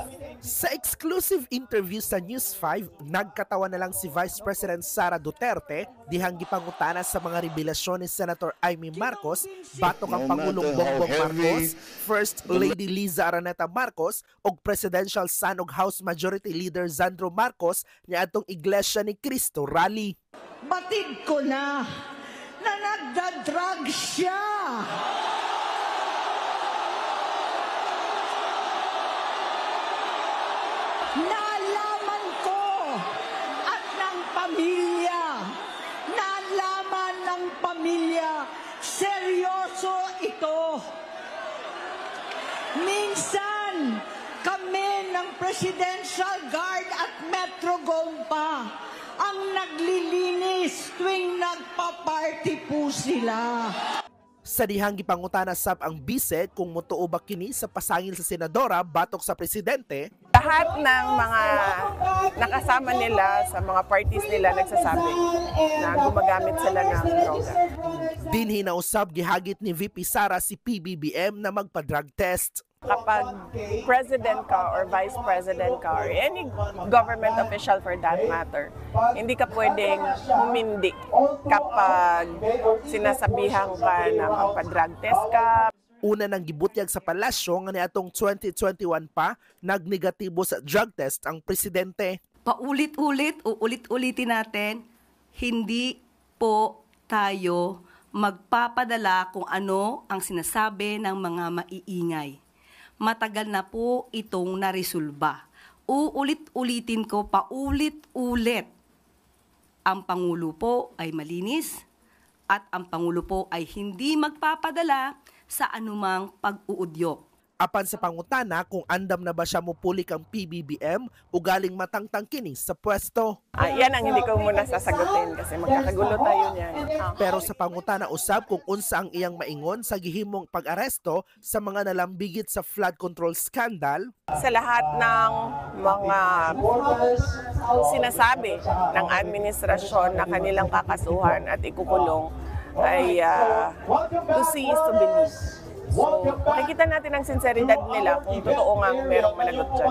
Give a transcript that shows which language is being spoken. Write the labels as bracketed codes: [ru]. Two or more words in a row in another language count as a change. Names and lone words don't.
[ceb] Sa exclusive interview sa News 5, nagkatawa na lang si Vice President Sara Duterte dihang gipangutana sa mga revelasyon ni Senator Amy Marcos, batok ang Pangulong Bongbong Marcos, First Lady Liza Araneta Marcos ug Presidential Son ug House Majority Leader Sandro Marcos niadtong Iglesia ni Cristo rally. [tl] Batid ko na nagda-drug siya. Nalaman ko at ng pamilya, nalaman ng pamilya, seryoso ito. Minsan, kami ng Presidential Guard at Metro Gompa ang naglilinis tuwing nagpa-party po sila. [ceb] Sa dihang gipangutana sab ang bise kung motuo ba kini sa pasangil sa senadora batok sa presidente. [tl] Lahat ng mga nakasama nila sa mga parties nila nagsasabi na gumagamit sila ng droga. [ceb] Dinhi na usab gihagit ni VP Sara si PBBM na magpa-drug test. [tl] Kapag president ka or vice president ka [en] or any government official for that matter, [tl] hindi ka pwedeng humindi kapag sinasabihan ka na magpa-drug test ka. [ceb] Una nang gibutyag sa palasyo nga niadtong 2021 pa, nagnegatibo sa drug test ang presidente. [tl] Paulit-ulit, uulit-ulitin natin, hindi po tayo magpapadala kung ano ang sinasabi ng mga maiingay. Matagal na po itong naresolba. Uulit-ulitin ko, paulit-ulit. Ang Pangulo po ay malinis at ang Pangulo po ay hindi magpapadala sa anumang pag-uudyok. [ceb] Apan sa pangutana kung andam na ba siya mopulik ang PBBM o galing matangtang kini sa pwesto. [tl] Yan ang hindi ko muna sasagutin kasi magkakagulo tayo niyan. [ceb] Pero sa pangutana usab kung unsa ang iyang maingon sa gihimong pag-aresto sa mga nalambigit sa flood control scandal. [tl] Sa lahat ng mga sinasabi ng administrasyon na kanilang kakasuhan at ikukulong ay [en] to see is to believe. [tl] So, makikita natin ang sinseridad nila kung totoo nga merong managot dyan.